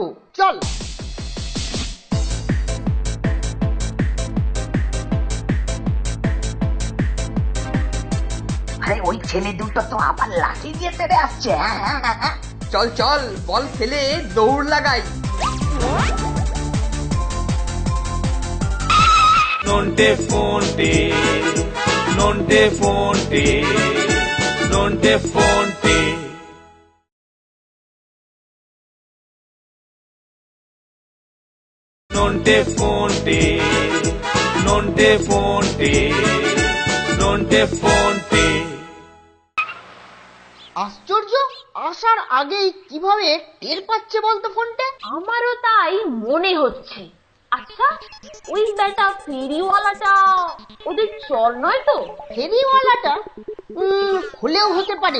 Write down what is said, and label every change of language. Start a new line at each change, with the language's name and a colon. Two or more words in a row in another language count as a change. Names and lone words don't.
Bangla: চল। আরে ওই ছেলে দুটো তো আবার লাঠি দিয়ে তেড়ে আসছে। চল চল, বল ফেলে দৌড় লাগাই। Nonte fonte, nonte fonte, nonte fonte. Nonte fonte, nonte fonte, nonte fonte. আশ্চর্য, আসার আগেই কিভাবে টের পাচ্ছে বলতো ফোনটা? আমারও তাই মনে হচ্ছে। আচ্ছা, ওই বেটা ফেরিওয়ালাটা ওদের চর নয় তো? ফেরিওয়ালাটা হলেও হতে পারে।